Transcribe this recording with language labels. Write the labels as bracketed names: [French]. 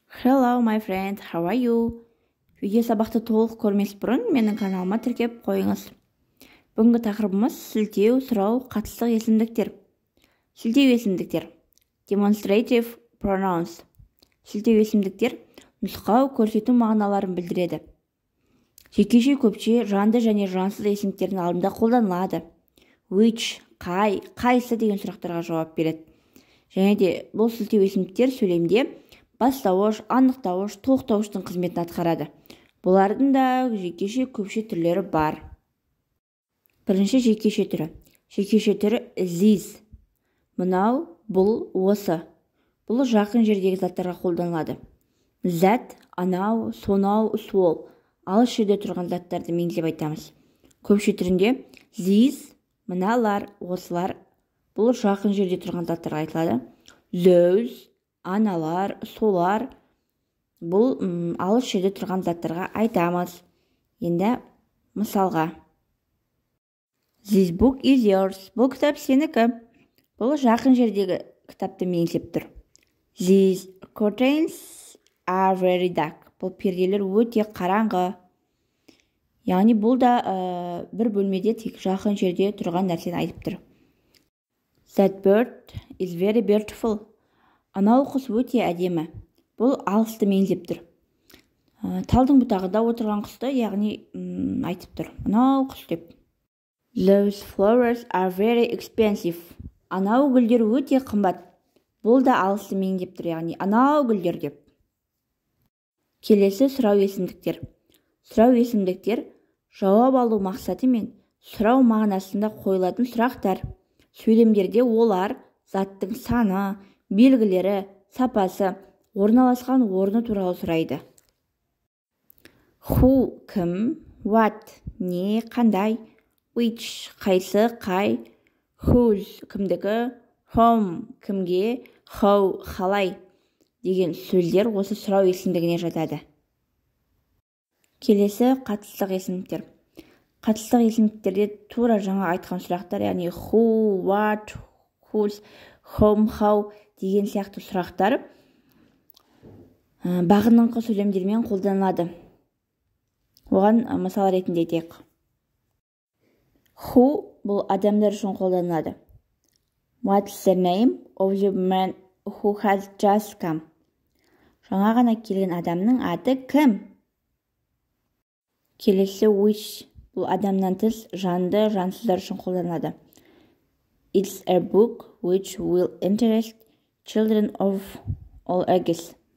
[English] Hello my friend, how are you? [Kazakh] Видео сабақты толық көрмес бұрын менің каналыма тіркеп қойыңыз. Бүгінгі тақырыбымыз сілтеу, сұрау, қатыстық есімдіктер. Сілтеу есімдіктер. [English] Demonstrative pronouns. [Kazakh] Сілтеу есімдіктер нұсқау, көрсету мағыналарын білдіреді. Жекеше көпше, жанды және жансыз есімдіктердің алдында қолданылады. Which, қайсы деген сұрақтарға жауап береді. Және де бұл сілтеу есімдіктер сөйлемде бастауыш, анықтауыш, тоқтауыштың қызметін атқарады. Бұлардың да жекеше көпше түрлері бар. Бірінші жекеше түрі. Жекеше түрі this. Мынау, бұл, осы. Бұл жақын жердегі заттарға қолданылады. That, анау, сонау, сол. Алыс жерде тұрған заттарды меңзеп айтамыз. Көпше түрінде these, мыналар, осылар. Бұл жақын жерде тұрған заттарға айтылады. Those, аналар, солар. Бұл алыс жерде тұрған заттарға айтамыз. Енді мысалға. [English] This book is yours. [Kazakh] Бұл кітап сенікі. Бұл жақын жердегі кітапты меңзеп тұр. [English] These curtains are very dark. [Kazakh] Бұл перделер өте қараңғы. Яғни бұл да бір бөлмеде тек жақын жерде тұрған нәрсені айтып тұр. [English] That bird is very beautiful. [Kazakh] Анау құс өте әдемі. Бұл алысты меңзеп тұр. Талдың бұтағында отырған құсты, яғни айтып тұр. Анау құс деп. [English] Those flowers are very expensive. [Kazakh] Анау гүлдер өте қымбат. Бұл да алысты меңзеп тұр, яғни анау гүлдер деп. Келесі сұрау есімдіктер. Сұрау есімдіктер жауап алу мақсаты мен сұрау мағынасында қойылатын сұрақтар. Сөйлемдерде олар заттың саны, белгілері, сапасы, орналасқан орны туралы сұрайды. Who, кім, what, не, қандай, which, қайсы, қай, whose, кімдікі, whom, кімге, how, қалай деген сөздер осы сұрау есімдігіне жатады. Келесі қатыстық есімдіктер. Қатыстық есімдіктерде тура жаңа айтқан сұрақтар, яғни who, what, whose, whom, how деген сияқты сұрақтар бағыныңқы сөйлемдермен қолданылады. Оған мысал ретінде айтайық. Who бұл адамдар үшін қолданылады. [English] What's the name of the man who has just come? [Kazakh] Жаңа ғана келген адамның аты кім? Келесі which бұл адамнан тыс жанды, жансыздар үшін қолданылады. [English] It's a book which will interest children of all ages.